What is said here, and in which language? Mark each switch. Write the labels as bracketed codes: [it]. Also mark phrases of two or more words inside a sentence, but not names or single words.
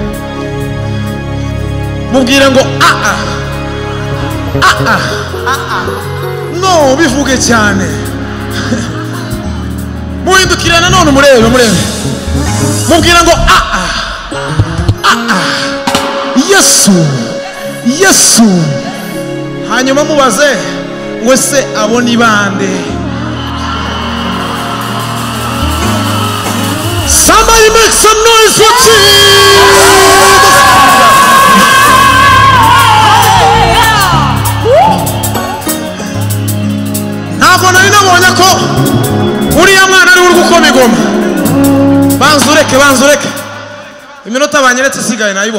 [rw] mubwire ngo no bivuge cyane muhindukira na none murebe mubwire ngo Yesu hanyuma mubaze wese abona ibande. [en] Somebody make some noise for Jesus. [rw] Ntabwo nari nabonye ko uriya mwana ari uri gukoma igoma. Banzureke iminota banyeretse isigaye nayibonye.